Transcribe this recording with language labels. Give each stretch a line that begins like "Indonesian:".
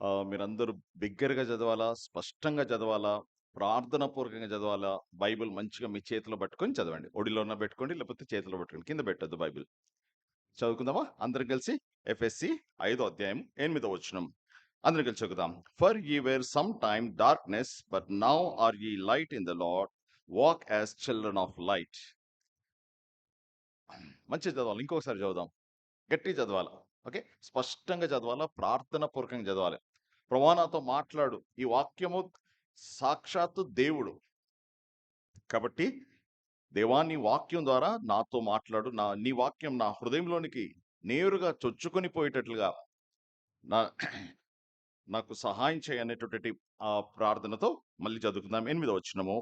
Telugu: మీరందరూ బిగ్గరగా చదవాలా, స్పష్టంగా చదవాలా, ప్రార్థన పూర్వకంగా చదవాలా. బైబిల్ మంచిగా మీ చేతిలో పట్టుకొని చదవండి. ఒడిలోన పెట్టుకోండి, లేకపోతే చేతిలో పెట్టుకోండి, కింద పెట్టద్దు బైబిల్. చదువుకుందామా అందరం కలిసి? ఎఫెసీ 5వ అధ్యాయం 8వ వచనం అందరం కలిసి చదువుదాం.
English: For ye were some time darkness, but now are ye light in the Lord. Walk as children of light.
Telugu: మంచిగా చదవాలి. ఇంకొకసారి చదువుదాం. గట్టిగా చదవాలి. ఓకే, స్పష్టంగా చదవాలా, ప్రార్థన పూర్వకంగా చదవాలి. ప్రభువా నాతో మాట్లాడు. ఈ వాక్యము సాక్షాత్తు దేవుడు కాబట్టి, దేవా నీ వాక్యం ద్వారా నాతో మాట్లాడు. నీ వాక్యం నా హృదయంలోనికి నేరుగా చొచ్చుకొని పోయేటట్లుగా నాకు సహాయం చేయనేటువంటి ఆ ప్రార్థనతో మళ్ళీ చదువుకుందాం. 8వ వచనము.